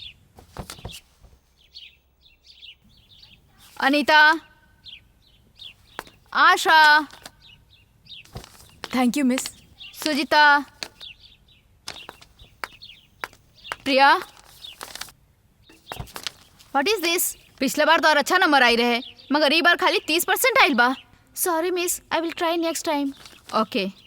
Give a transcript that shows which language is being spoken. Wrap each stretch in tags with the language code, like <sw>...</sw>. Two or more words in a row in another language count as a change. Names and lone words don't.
<en>Anita. Asha. Thank you, miss. Sujita. Priya. What is this?</en> <bho>पिछले बार तो और अच्छा नंबर आई रहे, मगर ई बार खाली 30% आइल बा।</bho> <en>Sorry, miss. I will try next time. Okay.</en>